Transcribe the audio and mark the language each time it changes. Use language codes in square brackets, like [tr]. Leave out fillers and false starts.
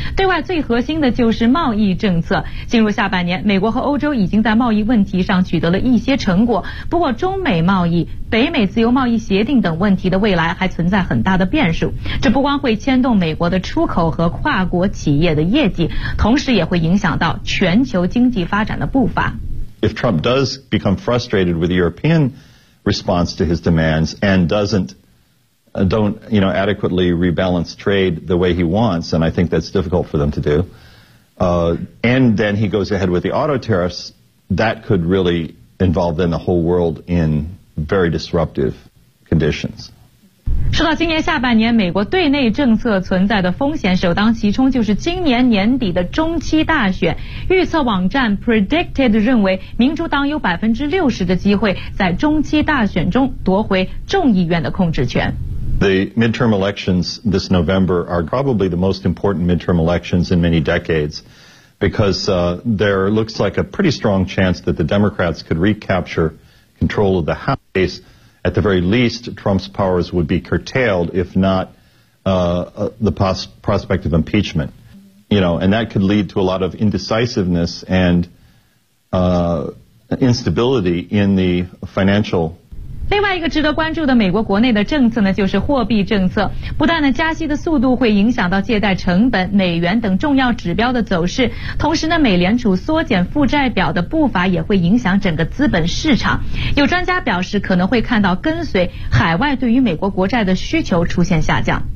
[zh] 对外最核心的就是贸易政策。进入下半年，美国和欧洲已经在贸易问题上取得了一些成果，不过中美贸易、北美自由贸易协定等问题的未来还存在很大的变数。这不光会牵动美国的出口和跨国企业的业绩，同时也会影响到全球经济发展的步伐。 [en] If Trump does become frustrated with the European response to his demands and don't adequately rebalance trade the way he wants, and I think that's difficult for them to do, and then he goes ahead with the auto tariffs, that could really involve then the whole world in very disruptive conditions. [zh] 说到今年下半年美国对内政策存在的风险，首当其冲就是今年年底的中期大选。预测网站 Predicted 认为，民主党有60%的机会在中期大选中夺回众议院的控制权。 [en] The midterm elections this November are probably the most important midterm elections in many decades, because there looks like a pretty strong chance that the Democrats could recapture control of the House. At the very least, Trump's powers would be curtailed, if not the prospect of impeachment. You know, and that could lead to a lot of indecisiveness and instability in the financial. [zh] 另外一个值得关注的美国国内的政策呢，就是货币政策。不但呢加息的速度会影响到借贷成本、美元等重要指标的走势，同时呢美联储缩减负债表的步伐也会影响整个资本市场。有专家表示，可能会看到跟随海外对于美国国债的需求出现下降。